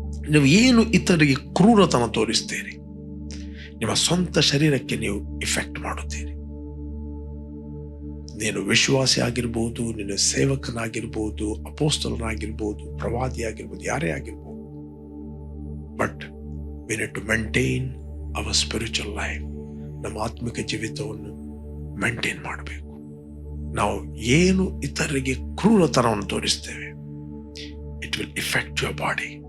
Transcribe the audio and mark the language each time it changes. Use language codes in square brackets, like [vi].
[kn] ನೀವು ಏನು ಇತರಿಗೆ ಕ್ರೂರತನ ತೋರಿಸ್ತೀರಿ ನಿಮ್ಮ ಸ್ವಂತ ಶರೀರಕ್ಕೆ ನೀವು ಇಫೆಕ್ಟ್ ಮಾಡುತ್ತೀರಿ. ನೀನು ವಿಶ್ವಾಸಿ ಆಗಿರ್ಬೋದು, ನೀನು ಸೇವಕನಾಗಿರ್ಬೋದು, ಅಪೋಸ್ತಲನಾಗಿರ್ಬೋದು, ಪ್ರವಾದಿ ಆಗಿರ್ಬೋದು, ಯಾರೇ ಆಗಿರ್ಬೋದು. [en] But we need to maintain our spiritual life. [kn] ನಮ್ಮ ಆತ್ಮಿಕ ಜೀವಿತವನ್ನು ಮೇಂಟೈನ್ ಮಾಡಬೇಕು. ನಾವು ಏನು ಇತರರಿಗೆ ಕ್ರೂರತನವನ್ನು ತೋರಿಸ್ತೇವೆ, [en] It will affect your body.